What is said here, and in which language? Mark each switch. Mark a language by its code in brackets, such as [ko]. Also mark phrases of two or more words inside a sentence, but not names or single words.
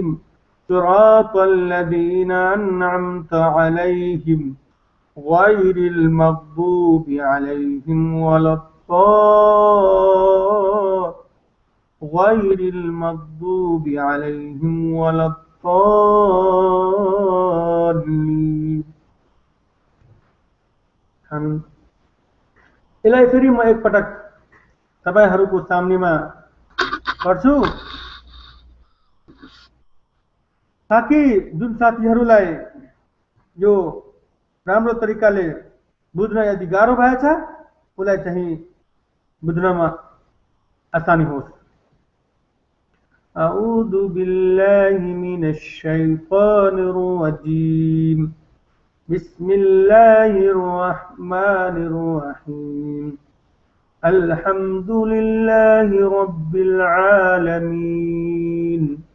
[ar] صراط الذين أنعمت عليهم غير المغضوب عليهم ولا الضالين. आमीन। [ne] यसलाई फेरि म एकपटक तपाईहरुको सामनेमा पढ्छु ताकि जुन साथीहरुलाई यो राम्रो तरिकाले बुझ्न यदि गाह्रो भएछ उलाई चाहिँ बुझ्नमा आसानी होस्। [ar] أعوذ بالله من الشيطان الرجيم. بسم الله الرحمن الرحيم. الحمد لله رب العالمين.